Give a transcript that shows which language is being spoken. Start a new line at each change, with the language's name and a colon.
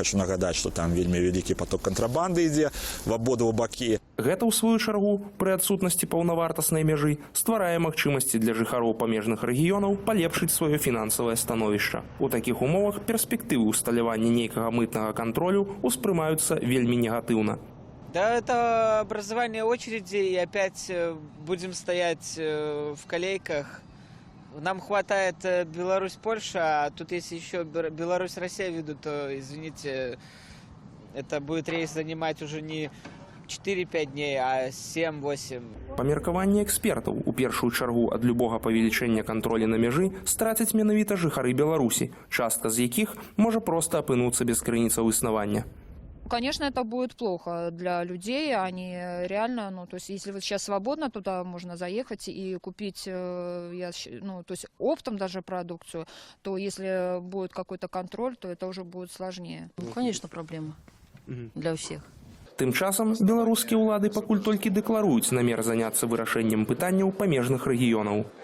Belarusian: Я хочу нагадаць, што там вельмі вялікі поток кантрабанды ідзе в абодва бакі. Гэта, ў сваю чаргу, пры адсутнасці паўнавартаснай мяжы, стварае магчымасці для жыхароў памежных рэгіёнаў палепшыць сваё фінансавае становішча. У такіх умовах перспектывы ўсталявання нейкага мытнага кантролю успрымаюцца вельмі негатыўна.
Russian: Да, это образование очереди, и опять будем стоять в колейках. Нам хватает Беларусь-Польша, а тут если еще Беларусь-Россия ведут, то, извините, это будет рейс занимать уже не 4-5 дней, а 7-8.
Belarusian: Па меркаванні экспертаў, у першую чаргу ад любога павелічэння кантролю на мяжы страцяць менавіта жыхары Беларусі, частка з якіх можа проста апынуцца без крыніцаў існавання.
Russian: Конечно, это будет плохо для людей, они реально, то есть если вот сейчас свободно, туда можно заехать и купить, то есть оптом даже продукцию, то если будет какой-то контроль, то это уже будет сложнее. Конечно, проблема для всех.
Belarusian: Тым часам беларускія ўлады пакуль толькі дэкларуюць намер заняцца вырашэннем пытанняў памежных рэгіёнаў.